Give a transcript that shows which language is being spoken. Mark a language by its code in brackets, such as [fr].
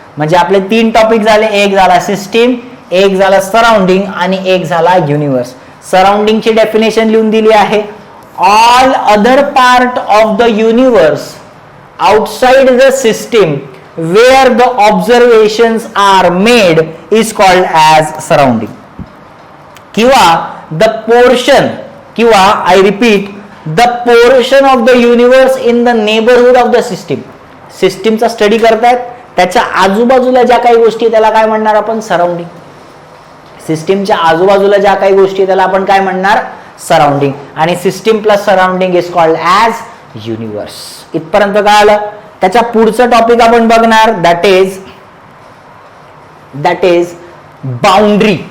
[mr] म्हणजे आपले 3 टॉपिक झाले, एक झाला सिस्टीम, एक झाला सराउंडिंग आणि एक झाला युनिवर्स. सराउंडिंगची डेफिनेशन लिहून दिली आहे, [en] All other part of the universe outside the system where the observations are made is called as surrounding. किंवा the portion, किंवा I repeat, the portion of the universe in the neighborhood of the system. [mr] सिस्टीमचा study करतायत, त्याच्या आजूबाजूला ज्या काही गोष्टी त्याला काय म्हणणार आपण, सराउंडिंग. सिस्टीमच्या आजूबाजूला ज्या काही गोष्टी त्याला आपण काय म्हणणार, सराउंडिंग. [en] आणि system plus surrounding is called as universe. [mr] इथपर्यंत काय आलं. त्याच्या पुढचं टॉपिक आपण बघणार, [en] That is boundary.